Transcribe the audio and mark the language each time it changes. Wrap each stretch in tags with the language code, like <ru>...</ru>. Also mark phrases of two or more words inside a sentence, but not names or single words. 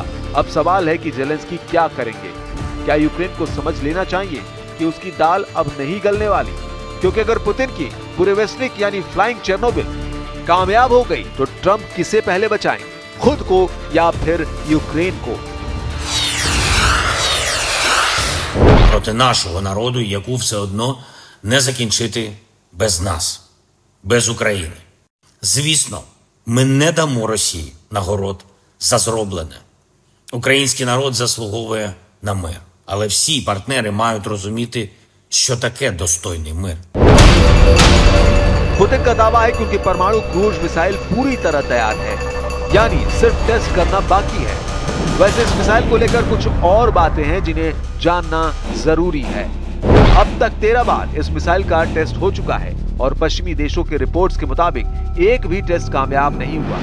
<hi>अब सवाल है कि जेलेंस्की क्या करेंगे। क्या यूक्रेन को समझ लेना चाहिए कि उसकी दाल अब नहीं गलने वाली, क्योंकि अगर पुतिन की बुरेवेस्निक यानी फ्लाइंग चेर्नोबिल कामयाब हो गई तो ट्रंप किसे पहले बचाएं, खुद को या फिर यूक्रेन को?</hi> <uk>Проти нашого народу, яку все одно не закінчити без нас, без України. Звісно, ми не дамо Росії нагород за зроблене. Український народ заслуговує на мир. Але всі партнери мають розуміти, що таке достойний мир.</uk> <hi>पुतिन का दावा है कि उनकी परमाणु क्रूज मिसाइल पूरी तरह तैयार है, यानी सिर्फ टेस्ट करना बाकी है। वैसे इस मिसाइल को लेकर कुछ और बातें हैं जिन्हें जानना जरूरी है। अब तक 13 बार इस मिसाइल का टेस्ट हो चुका है और पश्चिमी देशों के रिपोर्ट्स के मुताबिक एक भी टेस्ट कामयाब नहीं हुआ।</hi>